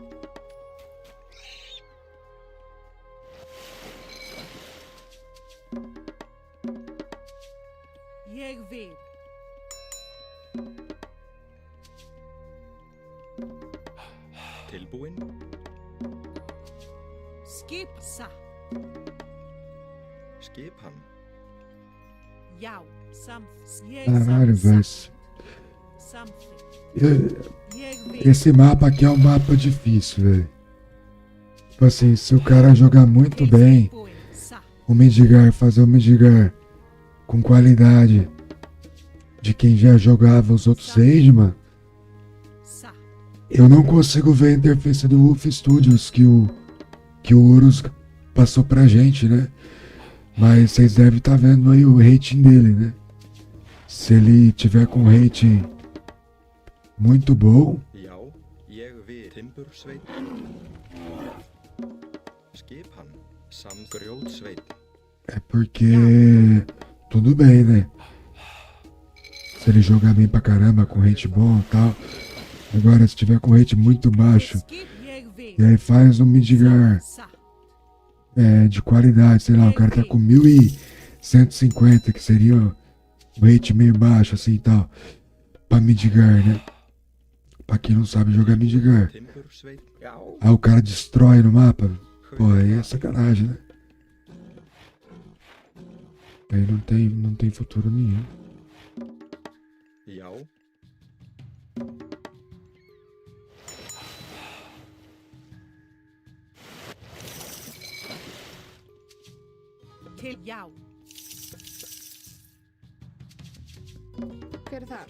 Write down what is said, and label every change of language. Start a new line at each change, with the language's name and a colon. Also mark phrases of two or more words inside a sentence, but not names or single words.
Icelandic: Ég vil. Tilbúin. Skip. Satt. Skipan. Já.
Portuguese: Caralho, velho.
Icelandic: Samþykkt.
Portuguese: Esse mapa aqui é um mapa difícil, velho. Tipo assim, se o cara jogar muito bem, o Midgar, fazer o Midgar com qualidade de quem já jogava os outros Sageman, eu não consigo ver a interface do Wolf Studios que o Urus passou pra gente, né? Mas vocês devem estar vendo aí o rating dele, né? Se ele tiver com rating muito bom,
Icelandic: Já, ég vil. Timbursveit. Skipan. Grjótsveit.
Portuguese: é porque tudo bem, né? Se ele jogar bem pra caramba, com rate bom e tal. Agora, se tiver com rate muito baixo, e aí faz um Midgar de qualidade, sei lá, o cara tá com 1150, que seria um rate meio baixo, assim e tal, pra Midgar, né? Pra quem não sabe jogar Midgar. Aí o cara destrói no mapa. Pô, aí é sacanagem, né? Aí não tem futuro nenhum.
Icelandic: Já. Til já. Hver er þar?